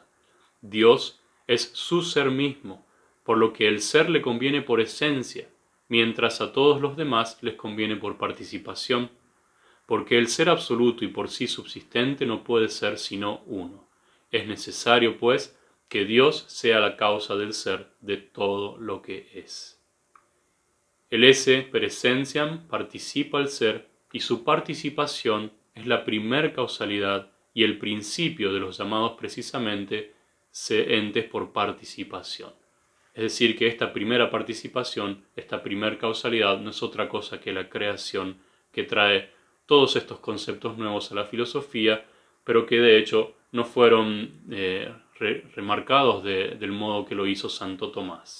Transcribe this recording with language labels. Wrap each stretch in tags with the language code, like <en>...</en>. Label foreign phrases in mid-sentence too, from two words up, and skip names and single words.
<es>Dios es su ser mismo, por lo que el ser le conviene por esencia, mientras a todos los demás les conviene por participación, porque el ser absoluto y por sí subsistente no puede ser sino uno. Es necesario, pues, que Dios sea la causa del ser de todo lo que es. El</es> <la>esse per essentiam</la> <es>participa al ser, y su participación es la primer causalidad y el principio de los llamados precisamente entes por participación. Es decir, que esta primera participación, esta primer causalidad, no es otra cosa que la creación, que trae todos estos conceptos nuevos a la filosofía, pero que de hecho no fueron remarcados del modo que lo hizo Santo Tomás.</es>